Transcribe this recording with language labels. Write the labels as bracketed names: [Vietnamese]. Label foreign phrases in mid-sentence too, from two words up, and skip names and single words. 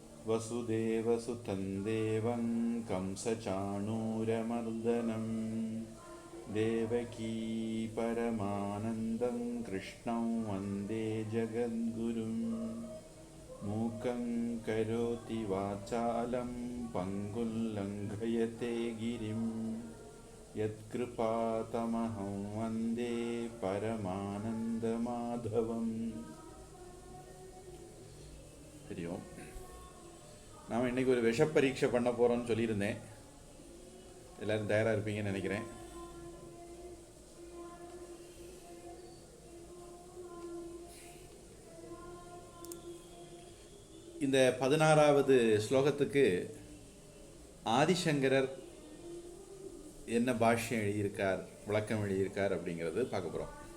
[Sanskrit] वसुदेवसुतं देवं कंसचाणूरमर्दनं देवकी परमानन्दं कृष्णं वन्दे जगद्गुरुं मूकं करोति वाचालं पङ्गुं लङ्घयते गिरिं यत्कृपातमहं वन्दे परमानन्दमाधवम्. हरि ओम. [Tamil] நாம் இன்றைக்கி ஒரு விஷ பரீட்சை பண்ண போகிறோம்னு சொல்லியிருந்தேன். எல்லோரும் தயாராக இருப்பீங்கன்னு நினைக்கிறேன். இந்த 16வது ஸ்லோகத்துக்கு ஆதிசங்கரர் என்ன பாஷ்யம் எழுதியிருக்கார், விளக்கம் எழுதியிருக்கார் அப்படிங்கிறது பார்க்க போகிறோம்.